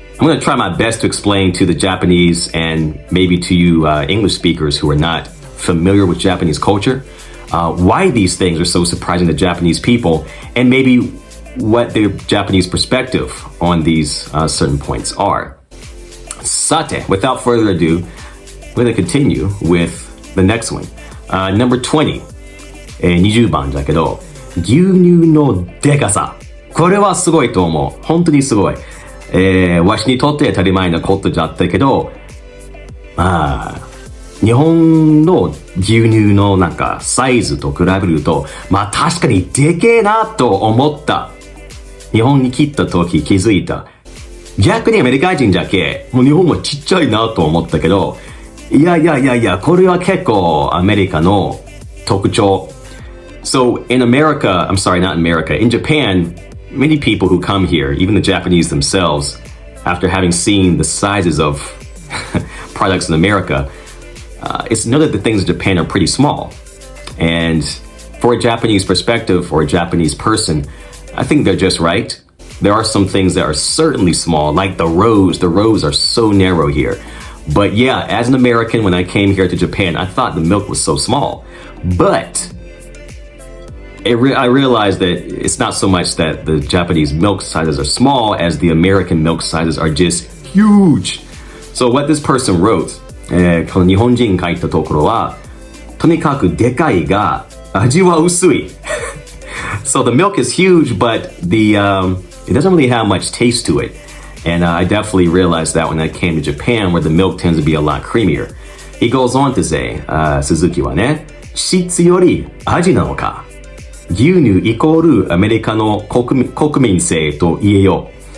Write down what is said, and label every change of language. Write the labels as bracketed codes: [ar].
[en] I'm going to try my best to explain to the Japanese and maybe to you English speakers who are not familiar with Japanese culture, why these things are so surprising to Japanese people and maybe what the Japanese perspective on these certain points are. [ja] さて、 [en] without further ado,We're going to continue with the next one. Number 20. [ja] 20番だけど、牛乳のでかさ。これはすごいと思う。本当にすごい。わしにとって当たり前なことだったけど、まあ、日本の牛乳のなんかサイズと比べると、まあ確かにでけえなと思った。日本に来た時気づいた。逆にアメリカ人だけ、もう日本はちっちゃいなと思ったけど、いや、これは結構アメリカの特徴。 [en] So in America, I'm sorry, not America, in Japan, many people who come here, even the Japanese themselves, after having seen the sizes of products in America, it's noted that things in Japan are pretty small. And for a Japanese perspective or a Japanese person, I think they're just right. There are some things that are certainly small, like the roads. The roads are so narrow here.But yeah, as an American, when I came here to Japan, I thought the milk was so small. But I realized that it's not so much that the Japanese milk sizes are small as the American milk sizes are just huge. So what this person wrote, [ja] この日本人書いたところは、とにかくでかいが味は薄い。 [en] So the milk is huge, but it doesn't really have much taste to it.And I definitely realized that when I came to Japan, where the milk tends to be a lot creamier. He goes on to say, [ja] Suzuki はね、質より味なのか。牛乳イコールアメリカの国民性と言えよ。